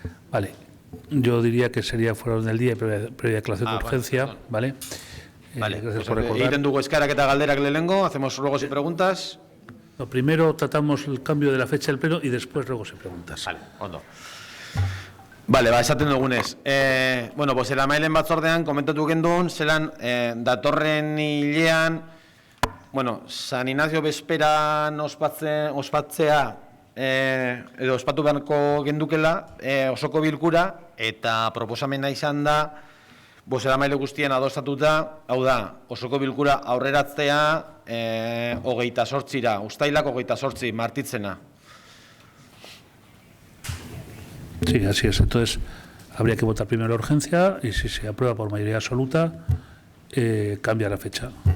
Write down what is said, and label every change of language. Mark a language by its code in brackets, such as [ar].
[es] Vale, yo diría que sería fuera del día previa declaración de urgencia, ¿vale? Vale, gracias pues por recordar. [eu] egiten dugu eskaerak eta galderak lehenengo, [es] hacemos ruegos y preguntas... Lo primero tratamos el cambio de la fecha del pleno y después ruegos y preguntas. [eu] Vale, ondo. Vale, esaten dugunez. Bueno, pues eramailen batzordean, komentatu gendun, zelan datorren hilean, bueno, San Ignacio bezperan ospatzea, edo ospatu beharko gendukela, osoko bilkura, eta proposamena izan da, bozeramaile guztien adostatuta, hau da, osoko bilkura aurreratzea 28ra, uztailak 28, martitzena. [es] Sí, así es. Entonces, habría que votar primero la urgencia y si se aprueba por mayoría absoluta, cambia la fecha.